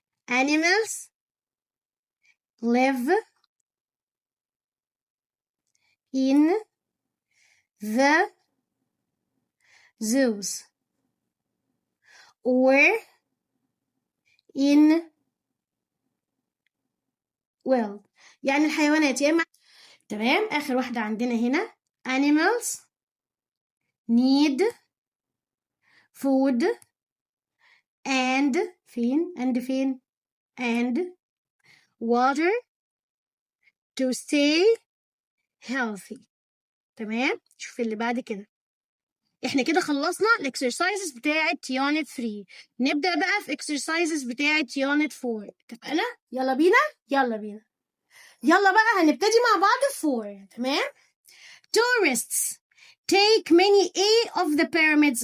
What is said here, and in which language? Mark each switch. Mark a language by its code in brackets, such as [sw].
[en] animals live in the zoos or in [ar] well يعني الحيوانات يا إما. تمام. آخر واحدة عندنا هنا [en] animals need food and فين and water to stay healthy. [ar] تمام. شوف اللي بعد كده. احنا كده خلصنا الاكسرسايزز بتاعة يونت 3. نبدأ بقى في اكسرسايزز بتاعة يونت 4. اتفقنا؟ يلا بينا يلا بقى هنبتدي مع بعض في 4. تمام. [en] tourists take many of the pyramids.